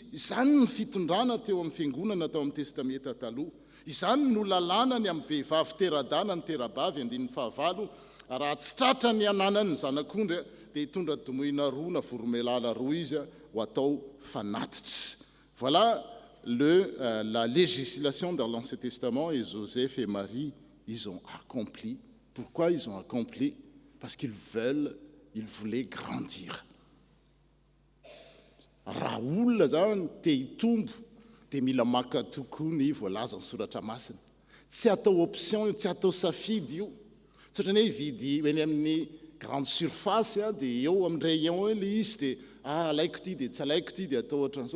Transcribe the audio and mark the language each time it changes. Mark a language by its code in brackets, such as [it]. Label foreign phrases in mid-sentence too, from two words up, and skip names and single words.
[mg] Izany ny fitondrana teo amin'ny fiangonana tao amin'ny testamenta taloha. Izany no lalàna ny amin'ny vehivavy teradana ny terabavy 19 raha tsy tratra ny ananany ny zanak'ondry dia hitondra domoina roa na voromailala roa izy ho atao fanatitra. [fr] Voilà la législation dans l'Ancien Testament, et Joseph et Marie, ils ont accompli. Pourquoi ils ont accompli? Parce qu'ils voulaient grandir. [mg] raha olona zany te hitombo dia mila maka tokoa ny voalaza ny soratra masina. Tsy atao option, tsy atao safidy io. Tsy ohatrany hoe vidy eny amin'ny [fr] grande surface [mg] dia eo amin'ny rayon le izy dia alaiko ty dia tsy alaiko ty dia atao ohatran'izao.